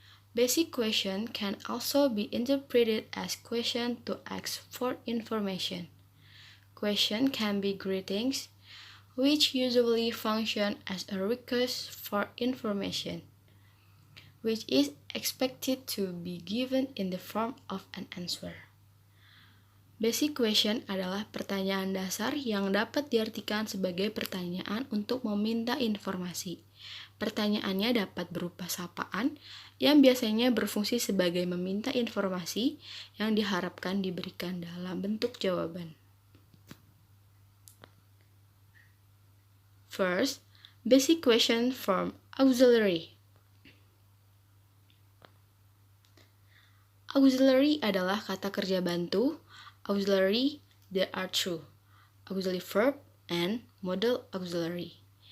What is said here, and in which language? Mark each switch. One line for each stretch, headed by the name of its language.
English: Basic question can also be interpreted as question to ask for information. Question can be greetings, which usually function as a request for information, which is expected to be given in the form of an answer.
Indonesian: Basic question adalah pertanyaan dasar yang dapat diartikan sebagai pertanyaan untuk meminta informasi. Pertanyaannya dapat berupa sapaan yang biasanya berfungsi sebagai meminta informasi yang diharapkan diberikan dalam bentuk jawaban.
English: First, basic question form auxiliary.
Indonesian: Auxiliary adalah kata kerja bantu.
English: Auxiliary, there are two, auxiliary verb and modal auxiliary.